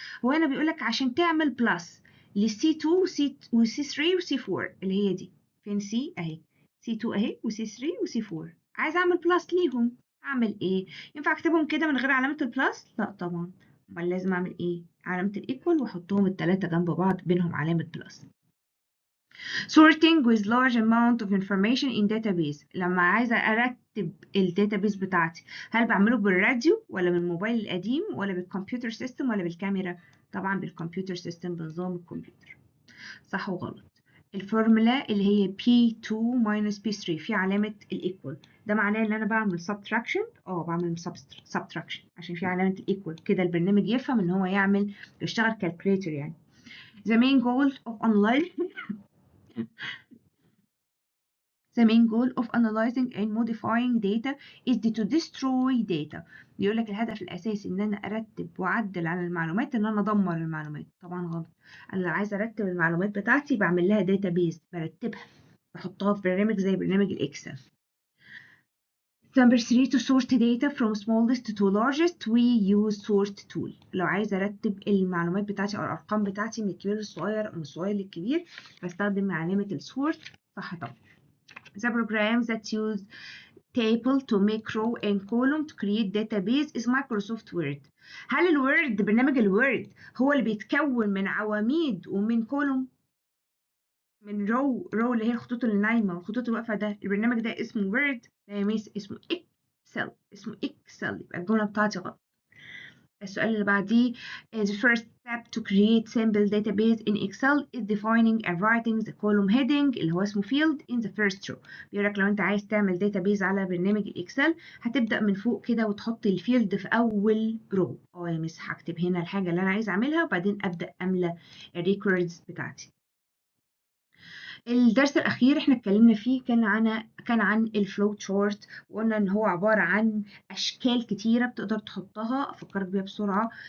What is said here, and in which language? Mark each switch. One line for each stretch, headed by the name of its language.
Arabic: هو هنا بيقولك عشان تعمل بلس ل C2 و C3 و C4 اللي هي دي، فين C أهي، C2 أهي و C3 و C4، عايزة أعمل بلس ليهم، أعمل إيه؟ ينفع أكتبهم كده من غير علامة البلس؟ لا طبعا، أمال لازم أعمل إيه؟ علامة الإيكوال وأحطهم التلاتة جنب بعض بينهم علامة بلس.
English: sorting with large amount of information in database.
Arabic: لما عايزة أرتب الداتابيس بتاعتي، هل بعمله بالراديو ولا بالموبايل القديم ولا بالكمبيوتر سيستم ولا بالكاميرا؟ طبعا بالكمبيوتر سيستم، بنظام الكمبيوتر. صح وغلط. الفورمولا اللي هي P2 minus P3 في علامة الإيكوال، ده معناه إن أنا بعمل subtraction، بعمل subtraction عشان في علامة الإيكوال كده البرنامج يفهم إن هو يشتغل calculator يعني.
English: The main goal of analyzing and modifying data is to destroy data.
Arabic: بيقول لك الهدف الأساسي إن أنا أرتب وأعدل على المعلومات، إن أنا أدمر المعلومات. طبعا غلط، أنا لو عايزة أرتب المعلومات بتاعتي بعمل لها database، برتبها، بحطها في برنامج زي برنامج الإكسل.
English: Number 3، to sort data from smallest to largest we use sort tool.
Arabic: لو عايزة أرتب المعلومات بتاعتي أو الأرقام بتاعتي من الكبير للصغير أو من الصغير للكبير بستخدم علامة السورت. صح طبعا.
English: The programs that use table to make row and column to create database is Microsoft Word.
Arabic: هل الوورد، برنامج الوورد، هو اللي بيتكون من عواميد ومن كولوم، من رو اللي هي الخطوط اللي نايمه والخطوط الواقفه؟ ده البرنامج ده اسمه وورد؟ لا يا ميس، اسمه اكسل، اسمه اكسل، يبقى الجمله بتاعتي غلط. السؤال اللي بعديه،
English: the first step to create simple database in Excel is defining and writing the column heading
Arabic: اللي هو اسمه
English: field in the first row.
Arabic: بيقول لك لو انت عايز تعمل database على برنامج الاكسل هتبدأ من فوق كده وتحط الفيلد في اول رو. يا مس هكتب هنا الحاجة اللي انا عايز اعملها وبعدين ابدأ املى الريكوردز بتاعتي. الدرس الأخير احنا اتكلمنا فيه كان عن الفلو تشارت، وقلنا ان هو عبارة عن أشكال كتيرة بتقدر تحطها. أفكرك بيها بسرعة.